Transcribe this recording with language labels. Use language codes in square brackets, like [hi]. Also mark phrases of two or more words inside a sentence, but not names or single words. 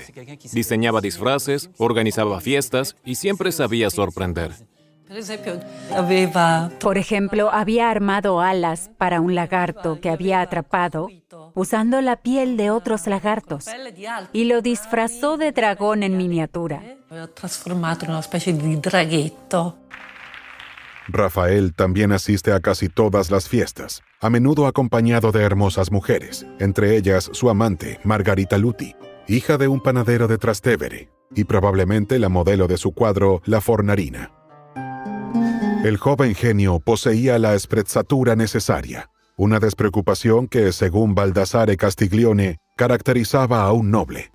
[es] Diseñaba disfraces, organizaba fiestas y siempre sabía sorprender. Por ejemplo, había armado alas para un lagarto que había atrapado usando la piel de otros lagartos, y lo disfrazó de dragón en miniatura. [it] Lo ho trasformato in una specie di draghetto. [es] Rafael también asiste a casi todas las fiestas, a menudo acompañado de hermosas mujeres, entre ellas su amante, Margarita Luti, hija de un panadero de Trastevere, y probablemente la modelo de su cuadro La Fornarina. El joven genio poseía la sprezzatura necesaria, una despreocupación que, según Baldassare Castiglione, caracterizaba a un noble.